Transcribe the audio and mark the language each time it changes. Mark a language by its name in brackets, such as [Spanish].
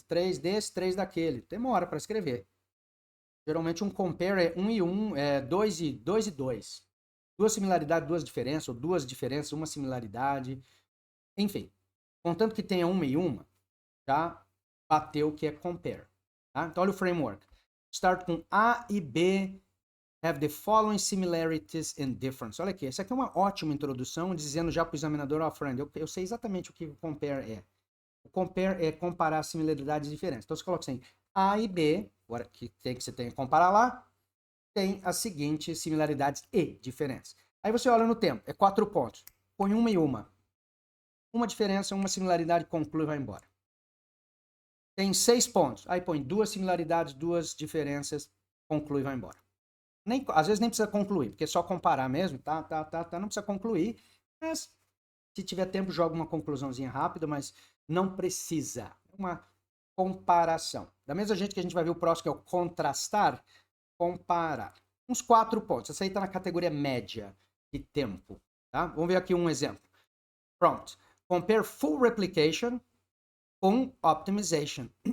[Portuguese] 3 desse, 3 daquele. Demora para escrever. Geralmente um compare é 1 e 1, 2 e 2. Duas similaridades, duas diferenças, ou duas diferenças, uma similaridade. Enfim, contanto que tenha uma e uma, já bateu o que é compare. Tá? Então olha o framework. [English] Start com A e B have the following similarities and differences. [Portuguese] Olha aqui, essa aqui é uma ótima introdução, dizendo já para o examinador, friend, eu sei exatamente o que o compare é. O compare é comparar similaridades e diferenças. Então você coloca assim, A e B, agora que você tem que comparar lá, tem as seguintes similaridades e diferenças. Aí você olha no tempo, é 4 pontos. Põe uma e uma. Uma diferença, uma similaridade, conclui e vai embora. Tem 6 pontos. Aí põe 2 similaridades, 2 diferenças, conclui e vai embora. Às vezes nem precisa concluir, porque é só comparar mesmo, tá, não precisa concluir. Mas se tiver tempo, joga uma conclusãozinha rápida, mas não precisa. É uma comparação. Da mesma gente que a gente vai ver o próximo, que é o contrastar, comparar. Uns 4 pontos. Essa aí está na categoria média de tempo. Tá? Vamos ver aqui um exemplo. Pronto. [English] Compare full replication com optimization.